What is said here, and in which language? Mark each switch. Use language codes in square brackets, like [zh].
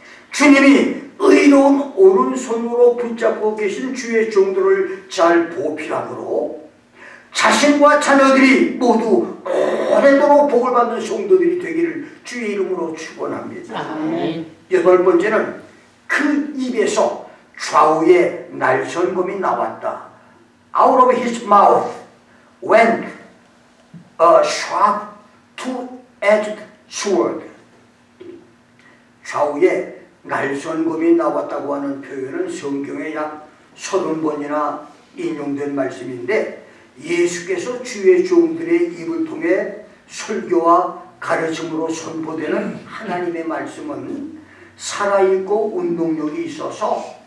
[ko] 주님이 의로운 오른손으로 붙잡고 계신 주의 종들을 잘 보필함으로 자신과 자녀들이 모두 오래도록 복을 받는 성도들이 되기를 주의 이름으로 축원합니다. 아멘. 여덟 번째는 그 입에서 좌우에 날선검이 나왔다. [en] Out of his mouth went a sharp two-edged sword. [ko] 좌우에 날선검이 나왔다고 하는 표현은 성경에 약 30번이나 인용된 말씀인데, 예수께서 주의 종들의 입을 통해 설교와 가르침으로 선포되는 하나님의 말씀은 살아있고 운동력이 있어서